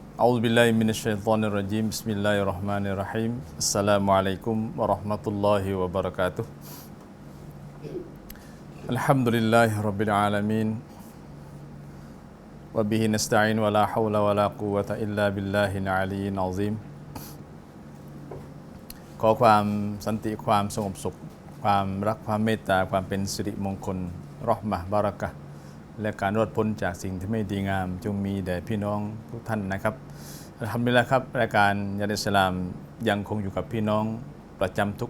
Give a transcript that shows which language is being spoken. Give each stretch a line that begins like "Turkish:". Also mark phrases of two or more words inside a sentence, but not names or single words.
Arabic: أعوذ بالله من الشيطان الرجيم بسم الله الرحمن الرحيم السلام عليكم ورحمة الله وبركاته الحمد لله رب العالمين وبه نستعين ولا حول ولا قوة إلا بالله العلي العظيم
Thai: ขอความสันติความสงบสุขความรักความเมตตาความเป็นสิริมงคล
Arabic: رحمة بركة
Thai: และการรอดพ้นจากสิ่งที่ไม่ดีงามจงมีแด่พี่น้องทุกท่านนะครับ
Arabic: الحمد لله
Thai: ครับรายการยาริสลามยังคงอยู่กับพี่น้องประจำทุก